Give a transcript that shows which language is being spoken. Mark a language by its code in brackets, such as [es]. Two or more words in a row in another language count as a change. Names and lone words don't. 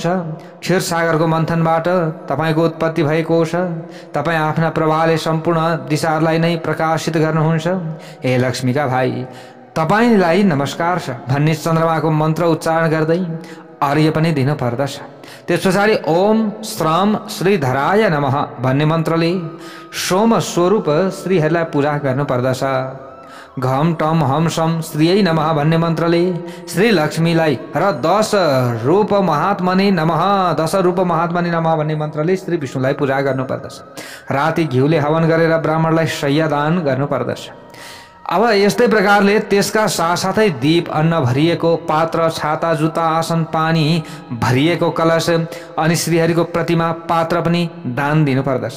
[ne] क्षीरसागरको मन्थनबाट तपाईँको उत्पत्ति भएको छ। तपाईँ आफ्ना प्रभावले सम्पूर्ण दिशाहरूलाई नै प्रकाशित गर्नुहुन्छ। हे लक्ष्मीका भाइ, तपाईँलाई नमस्कार छ भन्ने चन्द्रमाको मन्त्र उच्चारण गर्दै अर्घ्य पनि दिनु पर्दछ। त्यस पछाडि [sa] ओम श्रम श्रीधराय नमः [ne] भन्ने मन्त्रले सोम स्वरूप श्रीहरिलाई पूजा गर्नुपर्दछ। [sa] घम टम हम सम श्रीयै नमः [ne] भन्ने मन्त्रले श्री लक्ष्मीलाई र [sa] 10 रूप महात्मने नमः [ne] भन्ने मन्त्रले श्री विष्णुलाई पूजा गर्नुपर्दछ। राति घिउले हवन गरेर ब्राह्मणलाई शय्या दान गर्नुपर्दछ। अब यस्तै प्रकारले त्यसका साथसाथै दीप, अन्न भरिएको पात्र, छाता, जुत्ता, आसन, पानी भरिएको कलश अनि श्रीहरिको प्रतिमा, पात्र पनि दान दिनुपर्दछ।